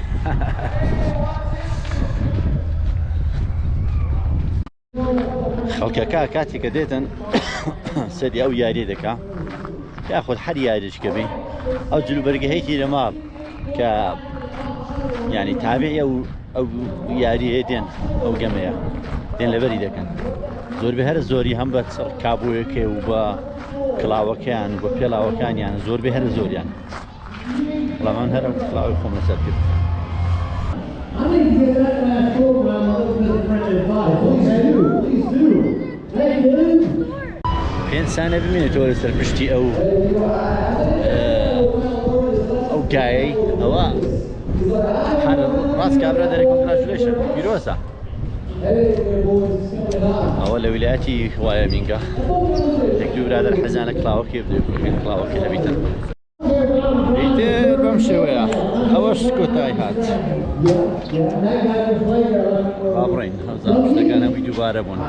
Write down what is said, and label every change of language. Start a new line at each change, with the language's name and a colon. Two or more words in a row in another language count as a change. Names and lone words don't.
Central Kurdish: خەڵکەکە کاتێککە دێتن سەری ئەو یاری دەکا یاخۆت هەر یاریشکە بێ ئەو جلوبەرگەهەیەکی لە ماڵ کە یعنی تابعی ئەو یاریە دێن ئەو گەمەیە دێن لەبەری دەکەن زۆربەی هەر زۆری هەم بە سەر کابوویەکێ و بە کڵاوەکەیان و بە پێڵاوەکانیان زۆربەی هەر زۆریان بەڵام من هەر ئەو کڵاوی خۆم لەسەر کرد.
English: I need to give that last program a little bit of French advice. Please do. Please do. Hey, dude.
Central Kurdish: پێنجسانە ببینێتەوە لەسەر پشتی ئەو گایەی ئەوە هەر ڕاست کابرا دەرێ کۆنگراتولیشن پیرۆزە ئەوە لە ویلایەتی وایۆمینگە یەک دوو برادەر حەزانە کڵاوەکێ بدەێت کڵاوەکە لەبیتن ئیتر بەم شێوەیە ئەوەش کۆتایی هات بابڕین هەوزان شتەکانەوەی دووبارە بوون.